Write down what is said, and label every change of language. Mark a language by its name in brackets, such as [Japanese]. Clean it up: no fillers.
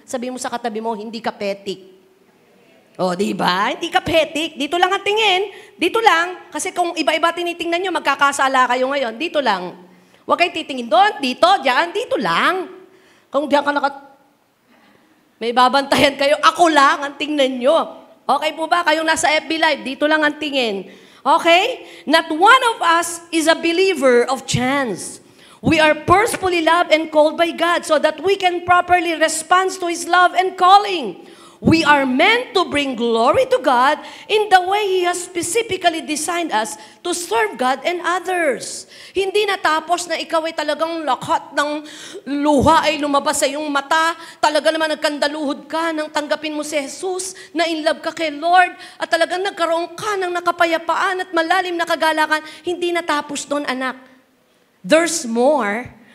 [Filipino] Sabi mo sa katabi mo, hindi ka petik. O, di ba? Hindi ka petik. Dito lang ang tingin. Dito lang. Kasi kung iba-iba tinitingnan nyo, magkakasala kayo ngayon. Dito lang. Huwag kayo titingin doon, dito, diyan, dito lang. Kung diyan ka may babantayan kayo, ako lang ang tingnan nyo. Okay po ba? Kayong nasa FB Live, dito lang ang tingin. Okay? [English] Not one of us is a believer of chance. We are purposefully loved and called by God so that we can properly respond to His love and calling. We are meant to bring glory to God in the way He has specifically designed us to serve God and others. [Filipino] Hindi natapos na ikaw ay talagang lakat ng luha ay lumabas sa iyong mata, talaga naman nagkandaluhod ka nang tanggapin mo si Jesus, na in love ka kay Lord, at talagang nagkaroon ka ng nakapayapaan at malalim na kagalakan. Hindi natapos doon, anak. [English] There's more.